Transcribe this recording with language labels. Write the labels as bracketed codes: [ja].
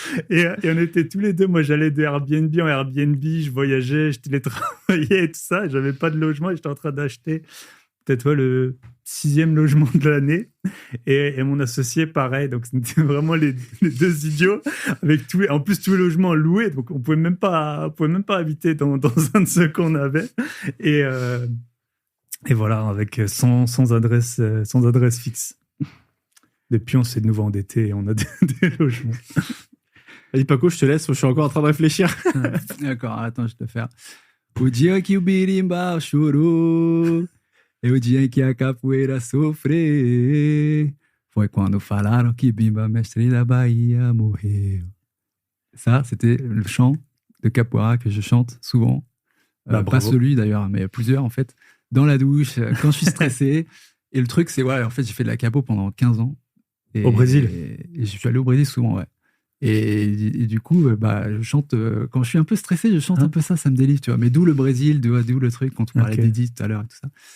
[fr] et on était tous les deux, moi j'allais de Airbnb en Airbnb, je voyageais, je télétravaillais et tout ça, j'avais pas de logement et j'étais en train d'acheter peut-être le 6e logement de l'année et mon associé pareil, donc c'était vraiment les deux idiots avec en plus tous les logements loués, donc on pouvait même pas habiter dans un de ceux qu'on avait et voilà, avec sans adresse fixe. Depuis on s'est de nouveau endetté et on a des logements. Vas-y Paco, je te laisse, je suis encore en train de réfléchir. D'accord, attends, je vais te faire. [pt] O dia que o birimbau chorou e o dia que a capoeira sofreu foi quando falaram que Bimba, mestre da Bahia, morreu. [fr] Ça, c'était le chant de capoeira que je chante souvent. Pas celui d'ailleurs, mais plusieurs en fait. Dans la douche, quand je suis stressé. Et le truc, c'est, en fait, j'ai fait de la capo pendant 15 ans. Au Brésil. Et je suis allé au Brésil souvent, ouais. Et du coup, je chante, quand je suis un peu stressé, je chante un peu ça me délivre, tu vois. Mais d'où le Brésil, d'où le truc, quand on parlait d'Edith tout à l'heure et tout ça.